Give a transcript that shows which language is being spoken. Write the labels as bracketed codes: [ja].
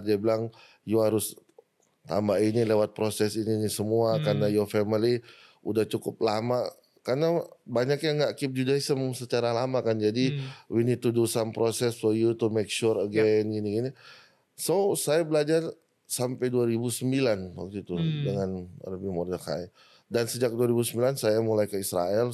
[id] Dia bilang you harus tambah ini lewat proses ini semua karena [en] your family [id] udah cukup lama. Karena banyak yang gak keep Judaism secara lama kan. [en] Jadi we need to do some process for you to make sure again gini-gini. [id] So saya belajar sampai 2009 waktu itu dengan Rabbi Mordechai. Dan sejak 2009 saya mulai ke Israel.